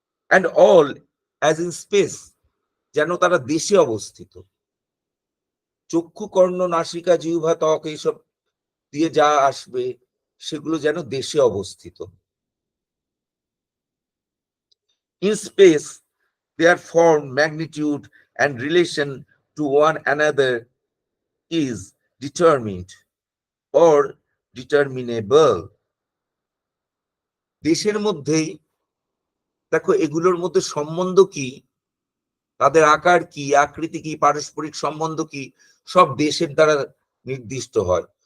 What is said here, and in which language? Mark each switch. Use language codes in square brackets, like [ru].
[en] and all as in space, [bn] যেন তারা দেশে অবস্থিত। চক্ষু, কর্ণ, নাসিকা, জিহ্বা, ত্বক এইসব দিয়ে যা আসবে সেগুলো যেন দেশে অবস্থিত। [en] In space, their form, magnitude, and relation to one another is determined or determinable. [bn] দেশের মধ্যেই দেখো এগুলোর মধ্যে সম্বন্ধ কি, তাদের আকার কি, আকৃতি কি, পারস্পরিক সম্বন্ধ কি, সব দেশের দ্বারা নির্দিষ্ট হয়।